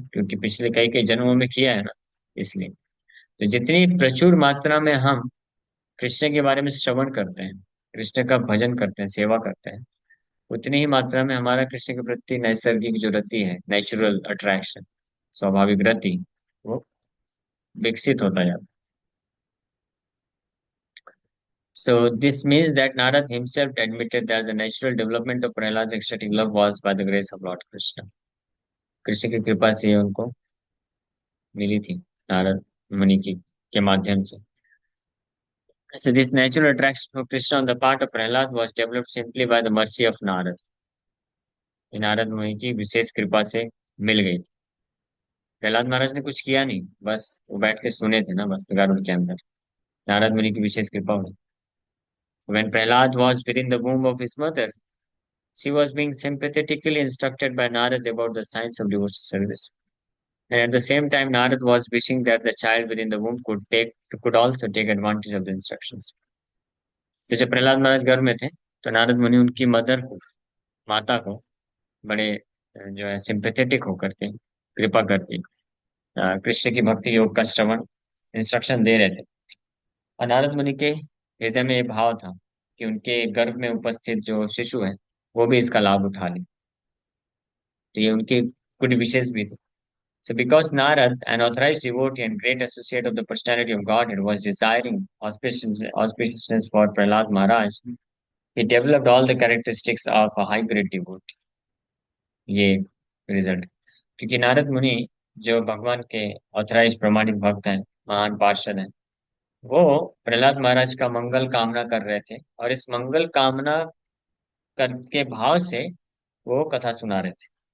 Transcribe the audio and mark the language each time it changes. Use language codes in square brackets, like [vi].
[hi] क्योंकि पिछले कई कई जन्मों में किया है ना, इसलिए. तो जितनी प्रचुर मात्रा में हम कृष्ण के बारे में श्रवण करते हैं, कृष्ण का भजन करते हैं, सेवा करते हैं, उतनी ही मात्रा में हमारा कृष्ण के प्रति नैसर्गिक जो रति है, नेचुरल अट्रैक्शन, स्वाभाविक रति, वो विकसित होता जाता है. [en] So this means that Narad himself admitted that the natural development of Prahlad's ecstatic love was by the grace of Lord Krishna. [hi] Krishna की कृपा से ये उनको मिली थी, नारद मुनि की के माध्यम से. [en] So this natural attraction for Krishna on the part of Prahlad was developed simply by the mercy of Narad. [hi] ये नारद मुनि की विशेष कृपा से मिल गई. प्रहलाद महाराज ने कुछ किया नहीं, बस वो बैठ के सुने थे ना, बस बेकार उनके अंदर नारद मुनि की विशेष कृपा हुई. [en] When Prahlad was within the womb of his mother, she was being sympathetically instructed by Narad about the science of devotional service. And at the same time, Narad was wishing that the child within the womb could also take advantage of the instructions. [hi] तो जब प्रहलाद महाराज गर्भ में थे, तो नारद मुनि उनकी mother को, माता को, बड़े जो है सिंपेथेटिक होकर के कृपा करके कृष्ण की भक्ति योग का श्रवण इंस्ट्रक्शन दे रहे थे. और नारद मुनि के हृदय में ये भाव था कि उनके गर्भ में उपस्थित जो शिशु है, वो भी इसका लाभ उठा ले. तो ये उनके कुछ विशेष भी थे. [en] So because Narad, an authorized devotee and great associate of the personality of Godhead, was desiring auspiciousness for Prahlad Maharaj, he developed all the characteristics of a high grade devotee. [hi] ये रिजल्ट, क्योंकि नारद मुनि जो भगवान के authorise प्रमाणिक भक्त हैं, महान पार्षद हैं, वो प्रहलाद महाराज का मंगल कामना कर रहे थे, और इस मंगल कामना कर के भाव से वो कथा सुना रहे थे।